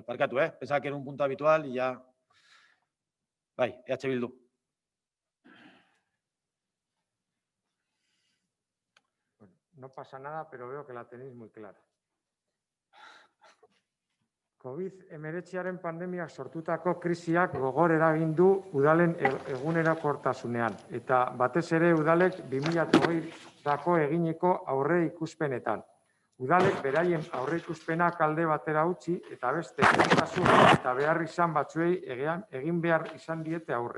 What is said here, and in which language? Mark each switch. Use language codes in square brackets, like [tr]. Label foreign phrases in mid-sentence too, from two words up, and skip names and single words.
[es] Parkatu, pensaba que era un punto habitual y ya. [eu] Bai, EH Bildu. [es] Bueno, no pasa nada, pero veo que la tenéis muy clara. [eu] COVID-19 pandemiak sortutako krisiak gogor eragin du udalen egunerokotasunean eta batez ere udalek 2020ko eginiko aurre ikuspenetan. Udalek beraien aurre ikuspenak alde batera utzi eta beste lehentasun eta behar izan batzuei egin behar izan diete aurre.